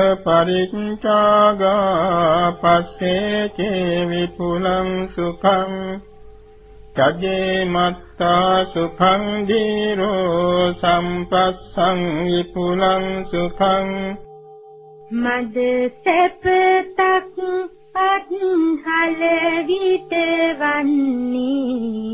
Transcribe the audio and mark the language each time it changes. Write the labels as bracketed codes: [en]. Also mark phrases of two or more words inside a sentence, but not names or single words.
[pi] පරිච්ඡාගා පස්සේ චේ විපුලං සුඛං චජේ මත්තා සුඛං දීරෝ සම්පස්සං විපුලං සුඛං [si] මද සැපතක් අත්හල විට වන්නේ